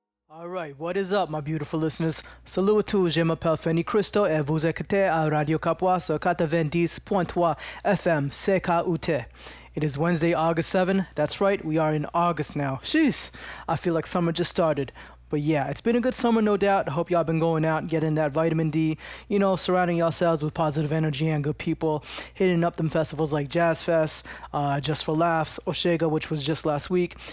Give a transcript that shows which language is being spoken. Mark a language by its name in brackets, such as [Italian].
[English] Alright, what is up, my beautiful listeners? [French] Salut à tous, je m'appelle Fenny Cristo et vous écoutez à Radio Kapwa sur 90.3 FM CKUT. [English] It is Wednesday, August 7. That's right, we are in August now. Jeez, I feel like summer just started. But yeah, it's been a good summer, no doubt. I hope y'all been going out and getting that vitamin D, you know, surrounding yourselves with positive energy and good people, hitting up them festivals like Jazz Fest, Just for Laughs, Oshega, which was just last week.